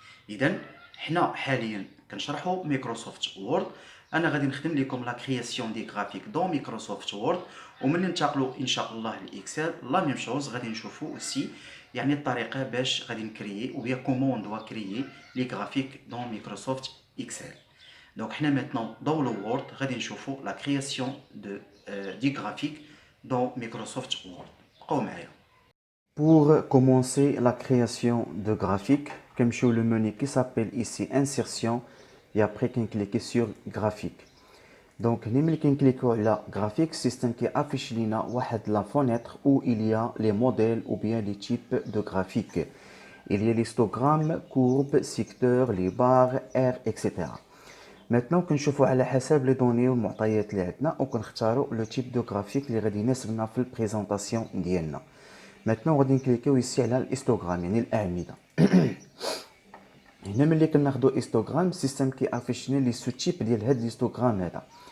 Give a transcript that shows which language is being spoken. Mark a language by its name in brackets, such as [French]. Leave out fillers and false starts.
[Arabic] اذا حنا حاليا كنشرحوا مايكروسوفت وورد. انا غادي نخدم لكم لا كرياسيون دي غرافيك دون مايكروسوفت وورد، وملي ننتقلوا ان شاء الله لاكسل لا ميم شوز غادي نشوفوا اوسي يعني الطريقه باش غادي نكريي ou bien comment on doit créer les graphiques dans Microsoft Excel. [French] Donc حنا maintenant dans le Word غادي نشوفوا la création des graphiques dans Microsoft Word. [Arabic] بقاو معايا. [French] Pour commencer la création de graphiques, comme sur le menu qui s'appelle ici Insertion, et après qu'on clique sur Graphique. Donc, nous cliquons sur la graphique, système qui affiche la fenêtre où il y a les modèles ou bien les types de graphiques. Il y a l'histogramme, courbe, secteur, les barres, R, etc. [Arabic] Maintenant, كنشوفوا على حسب les données والمعطيات اللي عندنا وكنختاروا le type de graphique اللي غادي يناسبنا في البريزونطاسيون ديالنا. Maintenant, غادي نكليكيو ici على الهيستوغرام يعني الأعمدة. هنا ملي كناخدو هيستوغرام السيستم كيافيش لي سو تيب ديال هاد الهيستوغرام هذا.